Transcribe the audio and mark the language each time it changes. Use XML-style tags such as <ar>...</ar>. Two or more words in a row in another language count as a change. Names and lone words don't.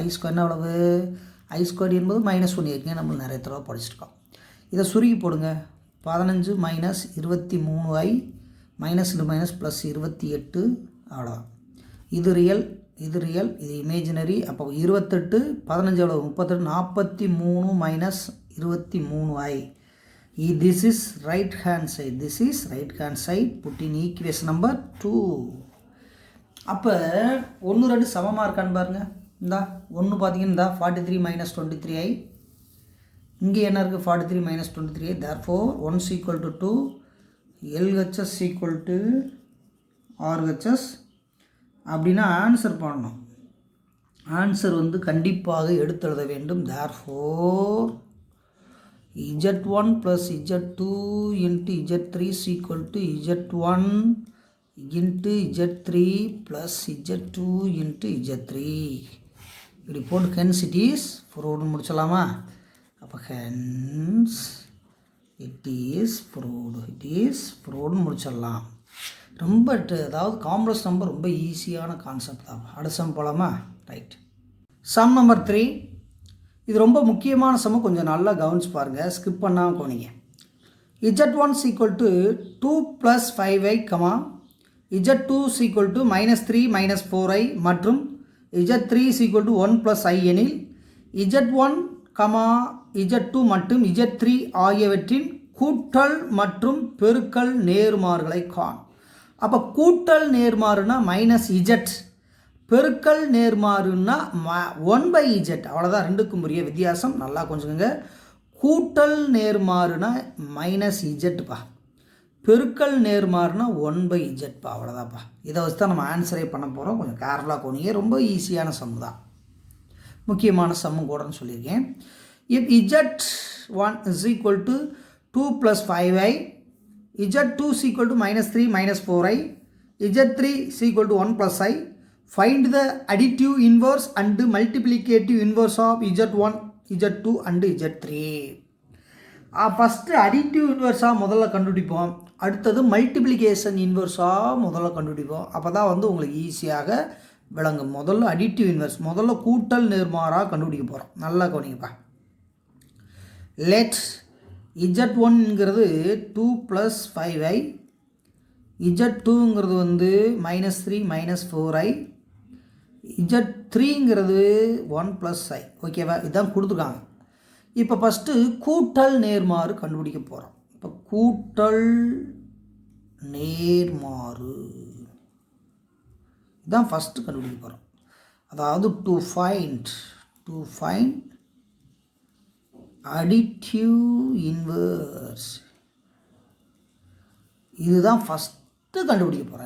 <ta>i² எவ்வளவு, i² என்பது -1 ஏற்கனவே நம்ம நிறைய தடவை படிச்சிருக்கோம். இதை சுருக்கி போடுங்க. 15 - 23i -+ 28. அவ்வளோதான். இது ரியல், இது ரியல், இது இமேஜினரி. அப்போ 28 15 எவ்வளோ 38 43 - 23i.</ta> <en>This is right hand side. This is right hand side. Put in equation number 2.</en> <ta>அப்போ 1 2 சமமாக இருக்கான்னு பாருங்கள். இந்தா 1 பார்த்தீங்கன்னா 43 - 23i. இங்கே என்ன இருக்குது 43 - 23i.</ta> <en>therefore 1 = 2, LHS = RHS.</en> <ta>அப்படின்னா ஆன்சர் பண்ணணும். ஆன்சர் வந்து கண்டிப்பாக எடுத்தெழுத வேண்டும்.</ta> <en>therefore Z1 + Z2 × Z3 = Z1 × Z3 + Z2 × Z3.</en> <ta>இப்படி போட்டு</ta> <en>hence it is proved</en> <ta>முடிச்சலாமா? அப்போ</ta> <en>hence it is proved</en> <ta>முடிச்சிடலாம். ரொம்ப அதாவது</ta> <en>complex number</en> <ta>ரொம்ப ஈஸியான கான்செப்ட் தான். அடுத்த சம் போகலாமா? ரைட்.</ta> <en>sum number</en> <ta>3. இது ரொம்ப முக்கியமான சமம், கொஞ்சம் நல்லா கவனிச்சு பாருங்கள், ஸ்கிப் பண்ணாமல் போனீங்க.</ta> <en>z1 equal to 2 plus 5i, z2 equal to -3 -4i மற்றும் z3 equal to 1 plus i</en> <ta>எனில் z1, z2 மற்றும் z3 ஆகியவற்றின் கூட்டல் மற்றும் பெருக்கல் நேர்மாறுகளை காண். அப்போ கூட்டல் நேர்மாறுனா -z, பெருக்கல் நேர்மாறுனா 1/z. அவ்வளோதான், ரெண்டுக்கும் புரிய வித்தியாசம். நல்லா கொஞ்சங்க. கூட்டல் நேர்மாறுனா -zப்பா, பெருக்கல் நேர்மாறுனா 1/zப்பா, அவ்வளோதான்ப்பா. இதை வச்சு தான் நம்ம ஆன்சரே பண்ண போகிறோம். கொஞ்சம் கேர்ஃபுல்லாக போனீங்க. ரொம்ப ஈஸியான சம்மு தான், முக்கியமான சம்மு கூடன்னு சொல்லியிருக்கேன்.</ta> <en>இப் z1 is equal to 2 plus 5i, z2 is equal to -3 -4i, z3 is equal to 1 plus i, find the additive inverse and multiplicative inverse of z1, z2 and z3.</en> <ta>ஃபஸ்ட்டு</ta> <en>additive inverse</en> <ta>முதல்ல கண்டுபிடிப்போம், அடுத்தது</ta> <en>multiplication inverse</en> <ta>முதல்ல கண்டுபிடிப்போம். அப்போ தான் வந்து உங்களுக்கு ஈஸியாக விளங்கும். முதல்ல</ta> <en>additive inverse,</en> <ta>முதல்ல கூட்டல் நேர்மாறாக கண்டுபிடிக்க போகிறோம். நல்லா கவனிங்கப்பா. லெட் z1ங்கிறது 2 + 5i, z2ங்கிறது வந்து -3 -4i, z3ங்கிறது 1 + i. ஓகேவா, இதுதான் கொடுத்துருக்காங்க. இப்போ ஃபஸ்ட்டு கூட்டல் நேர்மாறு கண்டுபிடிக்க போகிறோம். இப்போ கூட்டல் நேர்மாறு இதுதான் ஃபஸ்ட்டு கண்டுபிடிக்க போகிறோம். அதாவது</ta> <en>to find additive inverse,</en> <ta>இதுதான் ஃபஸ்ட்டு கண்டுபிடிக்க போகிறேன்.</ta>